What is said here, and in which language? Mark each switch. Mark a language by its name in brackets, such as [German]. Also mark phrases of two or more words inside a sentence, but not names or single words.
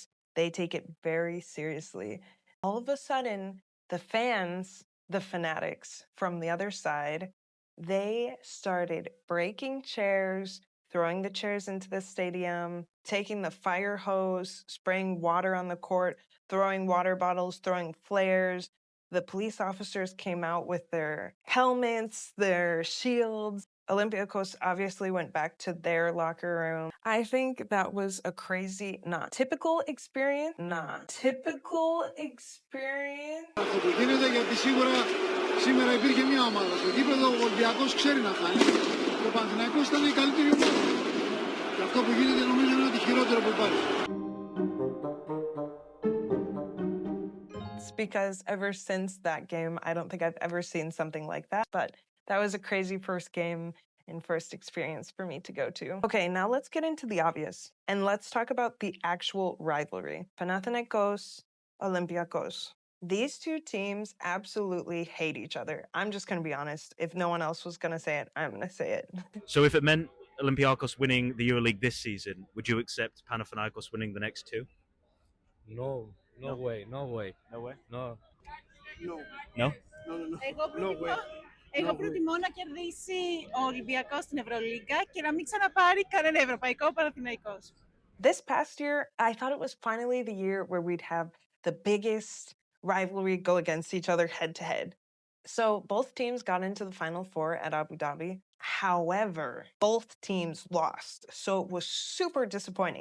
[English] They take it very seriously. All of a sudden, the fans, the fanatics from the other side, they started breaking chairs, throwing the chairs into the stadium, taking the fire hose, spraying water on the court, throwing water bottles, throwing flares. The police officers came out with their helmets, their shields. Olympiacos obviously went back to their locker room. I think that was a crazy, not typical experience. [Greek] Γίνεται γιατί σίγουρα σήμερα υπήρχε μια ομάδα. Στο γήπεδο ο Ολυμπιακός ξέρει να χάνει. Και ο Παναθηναϊκός ήταν η καλύτερη ομάδα. Και αυτό που γίνεται νομίζω είναι ότι χειρότερο που υπάρχει. [English] It's because ever since that game, I don't think I've ever seen something like that, but that was a crazy first game and first experience for me to go to. Okay, now let's get into the obvious, and let's talk about the actual rivalry. Panathinaikos, Olympiacos. These two teams absolutely hate each other. I'm just going to be honest. If no one else was going to say it, I'm going to say it. So if it meant Olympiacos winning the EuroLeague this season, would you accept Panathinaikos winning the next two? No, no way, no way. No way. No. No? [Greek] Εγώ προτιμώ να κερδίσει ο Ολυμπιακός στην Ευρωλίγκα και να μην ξαναπάρει κανένα ευρωπαϊκό Παναθηναϊκός. [English] This past year, I thought it was finally the year where we'd have the biggest rivalry go against each other head to head. So both teams got into the Final Four at Abu Dhabi. However, both teams lost. So it was super disappointing.